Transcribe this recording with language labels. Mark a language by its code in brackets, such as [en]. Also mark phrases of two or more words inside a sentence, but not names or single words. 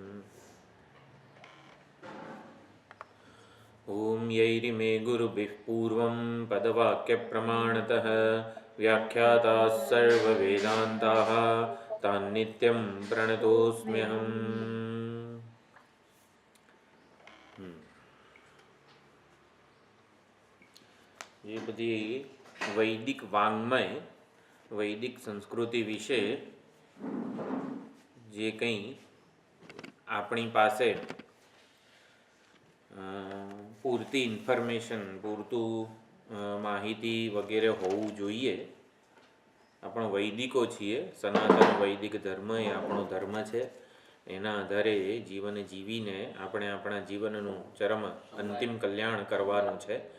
[sa] ॐ यैरिमे गुरुभिः पूर्वं पदवाक्यप्रमाणतः व्याख्याताः सर्ववेदान्ताः तान्नित्यं प्रणतोऽस्म्यहम्। [gu] એ બધી વૈદિક વાઙ્મય વૈદિક સંસ્કૃતિ વિષે જે કંઈ આપણી પાસે પૂરતી ઇન્ફોર્મેશન પૂરતું માહિતી વગેરે હોવું જોઈએ. આપણો વૈદિકો છીએ, સનાતન વૈદિક ધર્મ એ આપણો ધર્મ છે. એના આધારે જીવન જીવીને આપણે આપણા જીવનનું ચરમ અંતિમ કલ્યાણ કરવાનું છે.